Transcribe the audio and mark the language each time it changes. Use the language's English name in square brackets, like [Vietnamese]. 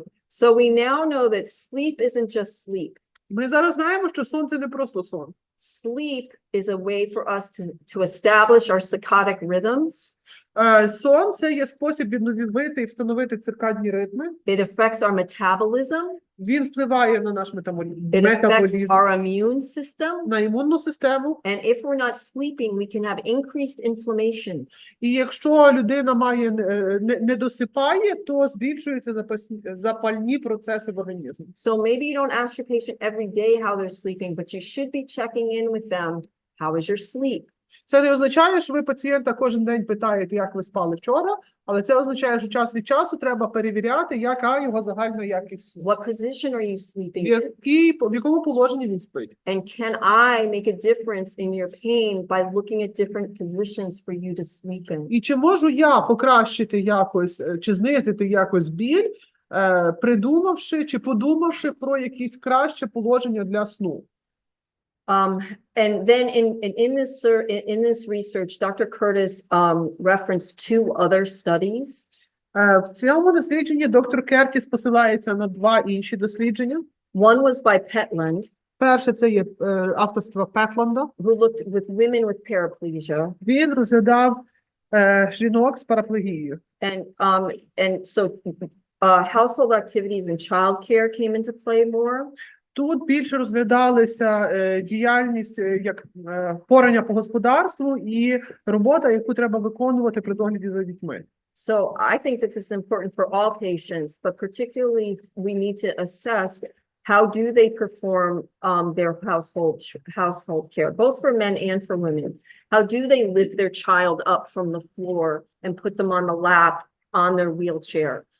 [English] So we now know that sleep isn't just sleep. [Ukrainian] Ми зараз знаємо, що сон – це не просто сон. [English] Sleep is a way for us to establish our circadic rhythms. [Ukrainian] Сон – це є спосіб відновити і встановити циркадні ритми. [English] It affects our metabolism. [Ukrainian] Він впливає на наш [English] It affects [Ukrainian] метаболізм, [English] our immune system. [Ukrainian] на імунну систему. [English] And if we're not sleeping, we can have increased inflammation. [Ukrainian] І якщо людина не досипає, то збільшуються запальні процеси в організмі. [English] So maybe you don't ask your patient every day how they're sleeping, but you should be checking in with them. How is your sleep? [Ukrainian] Це не означає, що ви пацієнта кожен день питаєте, як ви спали вчора, але це означає, що час від часу треба перевіряти, яка його загальна якість сну. [English] What position are you sleeping in? [Ukrainian] В якому положенні він спить. [English] And can I make a difference in your pain by looking at different positions for you to sleep in? [Ukrainian] І чи можу я покращити якось, чи знизити якось біль, придумавши чи подумавши про якісь краще положення для сну? [English] And then in this research, Dr. Curtis referenced two other studies. [Ukrainian] В цьому дослідженні доктор Кертіс посилається на два інші дослідження. [English] One was by Petland, [Ukrainian] Перше – це є авторство Петланда. [English] who looked with women with paraplegia. [Ukrainian] Він розглядав жінок з параплегією. [English] And so household activities and childcare came into play more. [Ukrainian] Тут більше розглядалися діяльність як порання по господарству і робота, яку треба виконувати при догляді за дітьми. [English] So I think this is important for all patients, but particularly we need to assess how do they perform their household care, both for men and for women. How do they lift their child up from the floor and put them on the lap on their wheelchair?